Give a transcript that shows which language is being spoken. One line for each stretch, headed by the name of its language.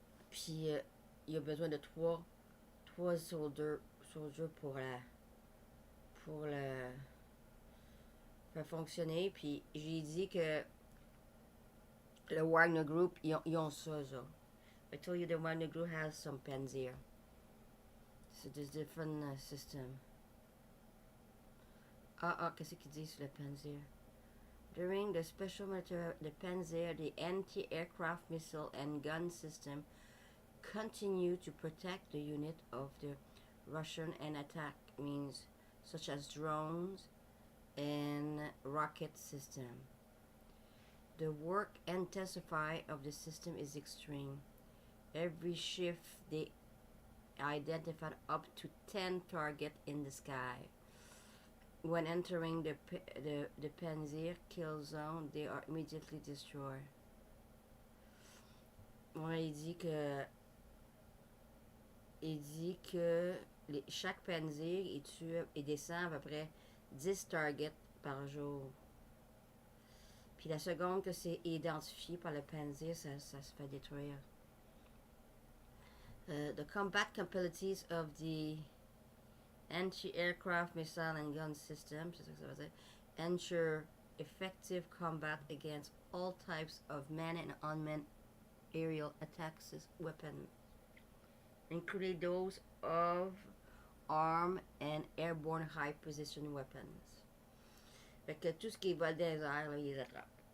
French: Puis il a besoin de 3 soldiers pour le faire fonctionner. Puis j'ai dit que le Wagner Group, ils ont ça.
English: I told you the Wagner Group has some Panzer. So there's different system.
French: Qu'est-ce qu'il dit sur le Panzer?
English: During the special military, the Panzer, the anti-aircraft missile and gun system continue to protect the unit of the Russian and attack means such as drones and rocket system. The work intensify of the system is extreme. Every shift they identified up to 10 targets in the sky. When entering the Panzer kill zone, they are immediately destroyed.
French: Ouais, il dit que chaque Panzer il descend à peu près 10 targets par jour. Puis la seconde que c'est identifié par le Panzer, ça se fait détruire.
English: The combat capabilities of the anti-aircraft missile and gun system,
French: c'est ça que ça veut dire,
English: ensure effective combat against all types of manned and unmanned aerial attacks weapons, including those of armed and airborne high precision weapons.
French: Fait que tout ce qui est vol des airs, là, il les attrape.